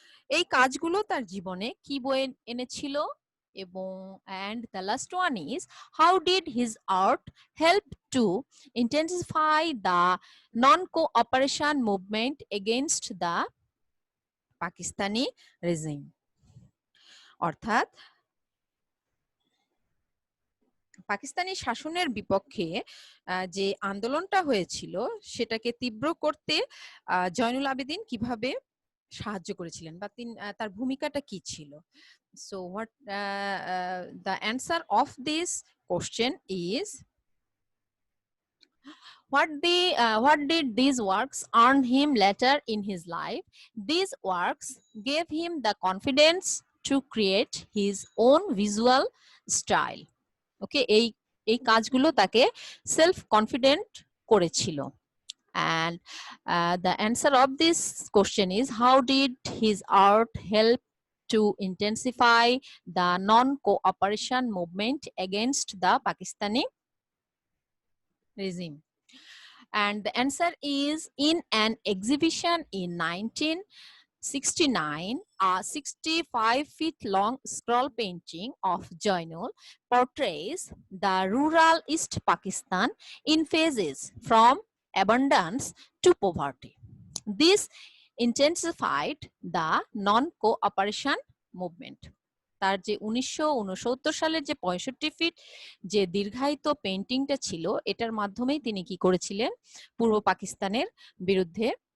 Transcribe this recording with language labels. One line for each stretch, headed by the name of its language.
Bangla: এই কাজগুলো তার জীবনে কি বয়ে এনেছিল এবং
English: and the last one is, how did his art help to intensify the non-cooperation movement against the Pakistani regime?
Bangla: অর্থাৎ পাকিস্তানি শাসনের বিপক্ষে যে আন্দোলনটা হয়েছিল সেটাকে তীব্র করতে জয়নুল আবেদিন কিভাবে সাহায্য করেছিলেন বা তার ভূমিকাটা কি ছিল?
English: So what the answer of this question is, what did these works earn him later in his life? These works gave him the confidence to create his own visual style.
Bangla: ওকে, এই কাজগুলো তাকে সেলফ কনফিডেন্ট করেছিল।
English: And the answer of this question is, how did his art help to intensify the non-cooperation movement against the Pakistani regime? And the answer is, in an exhibition in 1969, a 65 feet long scroll painting of Jainul portrays the rural East Pakistan in phases from abundance to poverty. This intensified the non-cooperation movement.
Bangla: তার যে 1969 সালের যে 65 fit যে দীর্ঘায়িত পেইন্টিংটা ছিল, এটার মাধ্যমেই তিনি কি করেছিলেন, পূর্ব পাকিস্তানের বিরুদ্ধে